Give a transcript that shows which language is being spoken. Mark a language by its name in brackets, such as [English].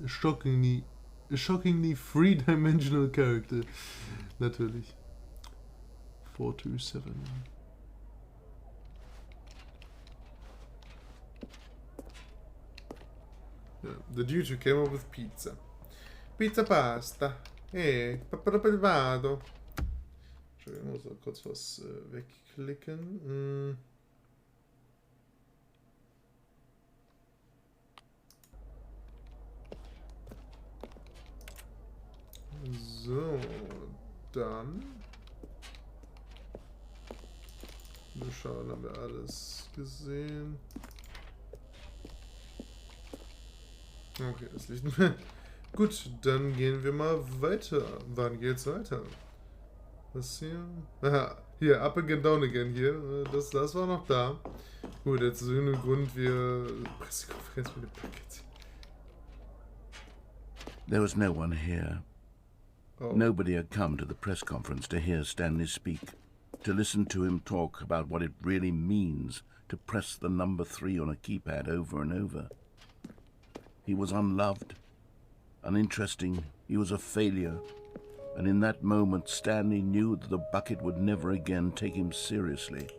[English] A shockingly three-dimensional character. [German] Natürlich. [English] 427. Yeah, the dude who came up with pizza. Pizza pasta. Pappapapapato. [German] Entschuldigung, ich muss mal kurz was wegklicken. So, dann. Wir schauen, haben wir alles gesehen. Okay, das liegt mir. Gut, dann gehen wir mal weiter. Wann geht's weiter? Was hier? Aha, hier, [English] up again, down again [German] hier. Das war noch da. Gut, jetzt aus irgendeinem Grund wir Pressekonferenz mit dem Paket. [English] There was no one here. Oh. Nobody had come to the press conference to hear Stanley speak, to listen to him talk about what it really means to press the number 3 on a keypad over and over. He was unloved, uninteresting, he was a failure, and in that moment Stanley knew that the bucket would never again take him seriously.